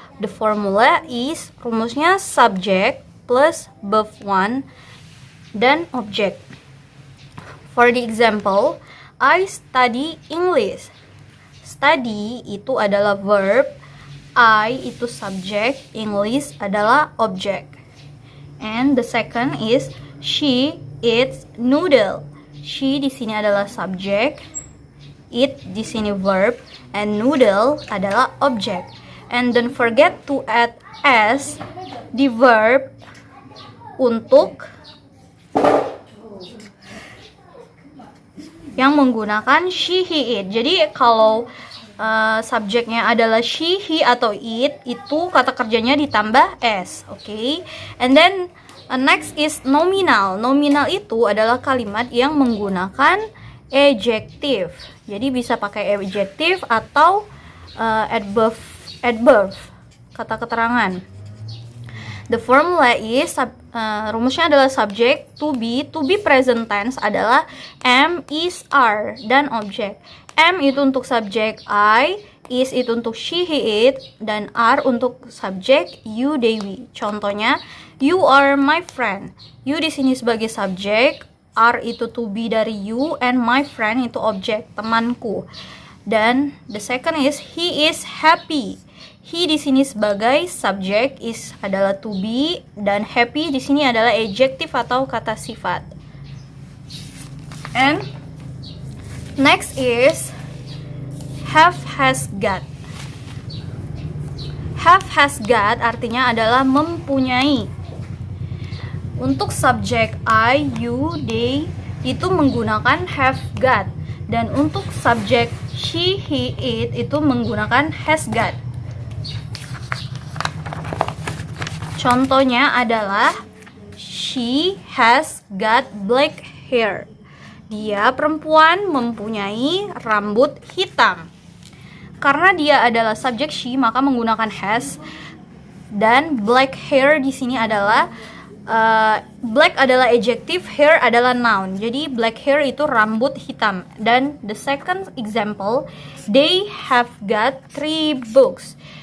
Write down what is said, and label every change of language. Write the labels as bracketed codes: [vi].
[en] The formula is, [id] rumusnya [en] subject plus verb one dan object. For the example, I study English. [id] Study itu adalah verb, I itu subject, English adalah object. [en] And the second is she eats noodle. [id] She di sini adalah subject, eat di sini verb, and noodle adalah object. [en] And don't forget to add s di verb [id] untuk yang menggunakan [en] she, he, it. [id] Jadi kalau subjeknya adalah she, he, atau it, itu kata kerjanya ditambah s, okay? [en] And then next is nominal. [id] Nominal itu adalah kalimat yang menggunakan adjective. Jadi bisa pakai adjective atau adverb, kata keterangan. [en] The formula is, [id] rumusnya adalah [en] subject, to be present tense adalah am, is, are, dan object. [id] Am itu untuk subjek I, is itu untuk she, he, it, dan are untuk subjek you, they, we. Contohnya, [en] you are my friend. [id] You di sini sebagai subjek, are itu to be dari you, and my friend itu objek, temanku. Dan [en] the second is he is happy. [id] He di sini sebagai subjek, is adalah to be, dan happy di sini adalah adjective atau kata sifat. [en] And next is have, has, got. [id] Have, has, got artinya adalah mempunyai. Untuk subjek I, you, they itu menggunakan have, got. Dan untuk subjek she, he, it itu menggunakan has, got. Contohnya adalah [en] she has got black hair. [id] Dia perempuan mempunyai rambut hitam. Karena dia adalah subjek she, maka menggunakan has. Dan black hair di sini adalah black adalah adjective, hair adalah noun. Jadi black hair itu rambut hitam. Dan [en] the second example, they have got 3 books.